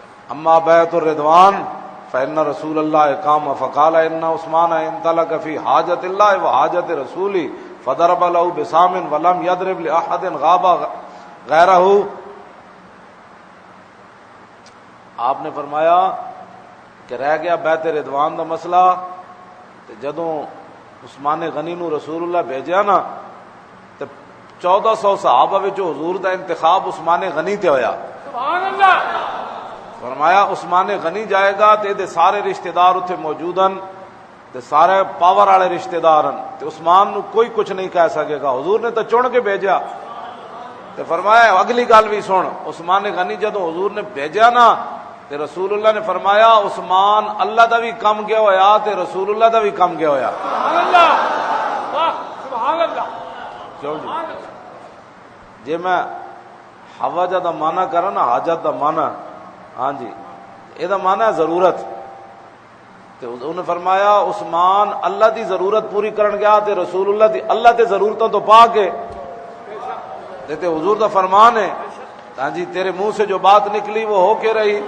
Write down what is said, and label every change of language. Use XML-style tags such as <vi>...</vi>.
<ar>اما بیعت الرضوان فإن رسول اللہ قام فقال ان عثمان انطلق فی حاجت اللہ وحاجت رسولی فضرب له بسام ولم يضرب لأحد غاب غیرہ۔</ar> <ur>آپ نے فرمایا</ur> <pa>کہ رہ گیا بیت رضوان دا مسئلہ، تے جدوں عثمان غنی نو رسول اللہ بھیجیا نا تے 1400 صحابہ وچوں حضور دا انتخاب عثمان غنی تے ہویا.</pa> <ar>سبحان اللہ.</ar> <pa>فرمایا عثمان غنی جائے گا تے دے سارے رشتہ دار اتنے موجود ہیں تے سارے پاور والے رشتہ دار ہیں تے عثمان نو کوئی کچھ نہیں کہہ سکے گا.</pa> <ur>حضور نے تو چن کے بھیجا.</ur> <pa>تے فرمایا اگلی گل بھی سن، عثمان غنی جدوں حضور نے بھیجا نا تے رسول اللہ نے فرمایا عثمان اللہ دا بھی کم گیا ہویا تے رسول اللہ دا بھی کم گیا ہویا.</pa> <ar>سبحان اللہ. واہ سبحان اللہ.</ar> <pa>کیوں جی؟ جی میں حوجہ دا معنی کرا نا، حاجت دا معنی، ہاں جی یہ دا معنی ہے ضرورت. تے انہوں نے فرمایا عثمان اللہ دی ضرورت پوری کرن گیا تے رسول اللہ دی اللہ تے ضرورتوں تو پا کے تے حضور دا فرمان ہے.</pa> <ur>ہاں جی تیرے منہ سے جو بات نکلی وہ ہو کے رہی.</ur>